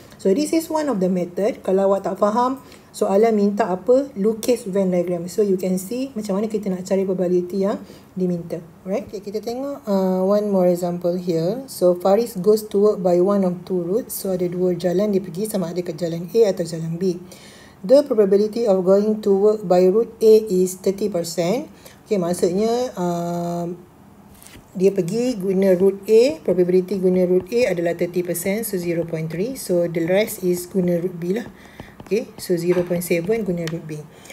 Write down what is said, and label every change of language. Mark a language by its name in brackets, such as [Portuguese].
[English] So this is one of the method. [Malay] Kalau awak tak faham, soalan minta apa? Lukis Venn diagram. [English] So you can see [Malay] macam mana kita nak cari probability yang diminta. [English] Alright, okay, [Malay] kita tengok [English] one more example here. So Faris goes to work by one of two routes. [Malay] So ada dua jalan dia pergi, sama ada ke jalan A atau jalan B. [English] The probability of going to work by route A is 30%. [Malay] Okay, maksudnya dia pergi guna route A, probability guna route A adalah 30%, so 0.3. [English] So the rest is [Malay] guna route B lah. [English] Okay, so 0.7 [Malay] guna route B.